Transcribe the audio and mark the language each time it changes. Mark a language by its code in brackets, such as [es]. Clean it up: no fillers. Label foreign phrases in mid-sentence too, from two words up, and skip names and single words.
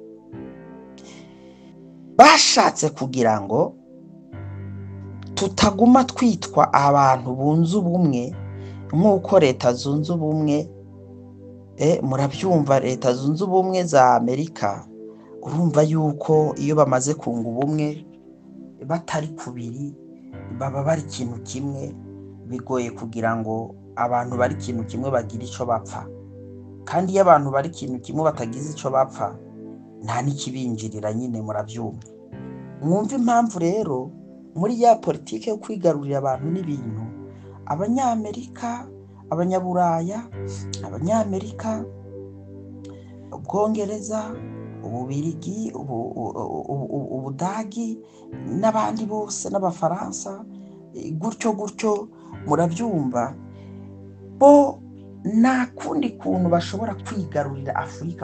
[rw] Bashatse kugira ngo tutaguma twitwa abantu bunze ubumwe, nk'uko leta zunze ubumwe murabyumva, leta zunze ubumwe za Amerika, urumva yuko iyo bamaze kunga ubumwe batari kubiri baba bari ikintu kimwe. Bigoye kugira ngo abantu bari ikintu kimwe bagire icyo bapfa, kandi iyo abantu bari ikintu kimwe batagize icyo bapfa nta n'ikibinjirira. Nyine murabyumva. Mwumva impamvu rero muri ya politike yo kwigarurira abantu n'ibintu, abanyamerika, abanyaburaya, abanyamerika, Ubwongereza, Ububirigi, Ubudagi n'abandi bose, n'Abafaransa, gutyo gutyo, murabyumva, bo nta kundi kuntu bashobora kwigarurira Afurika.